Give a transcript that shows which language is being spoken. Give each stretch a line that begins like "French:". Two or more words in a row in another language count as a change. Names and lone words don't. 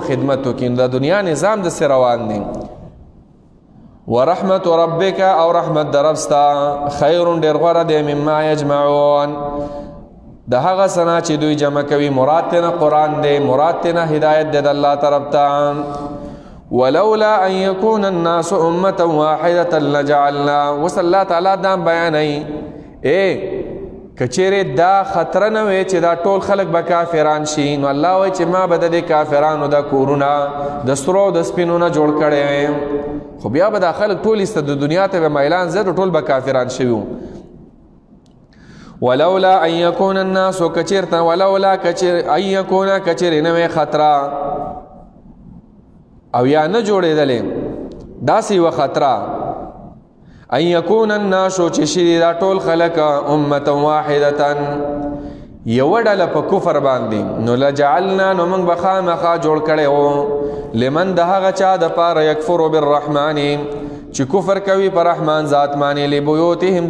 Pashto: خدمت وکړي دا دنیا نظام داسې روان دی
Arabic: ورحمت ربک
Pashto: او رحمت د رب ستا خیر ډېر غوره دی
Arabic: مما یجمعون
Pashto: د هغه څه نه چې دوی جمع کوي مراد تېنه قرآن دی مراد تېنه هدایت دی د الله طرف ته
Arabic: ولولا ان يكون الناس امه واحده لجعلنا
Pashto: وصل الله تعالی دا بیانوي کچیرې دا خطره نه وي چې دا ټول خلک به کافران شي نو الله وایي چې ما به د دې کافرانو دا کورونه د سرو د سپینو نه جوړ کړی وي خو بیا به دا خلک ټول ایسته د دنیا ته به میلان زه ټول به کافران شوي وو
Arabic: ولولا ان يكون الناس
Pashto: کچیرته
Arabic: ولولا ان يكون
Pashto: کچیرې نه وي خطره او یا نه جوړېدلې داسې یوه خطره
Arabic: ان یکون الناس
Pashto: چې شي دا ټول خلک
Arabic: امه واحده
Pashto: یوه ډله په کفر باندې نو لجعلنا نو موږ به خامخا جوړ کړی و لمن د هغه چا دپاره
Arabic: یکفرو بالرحمن
Pashto: چې کفر کوي په رحمان ذات باندې لبیوتهم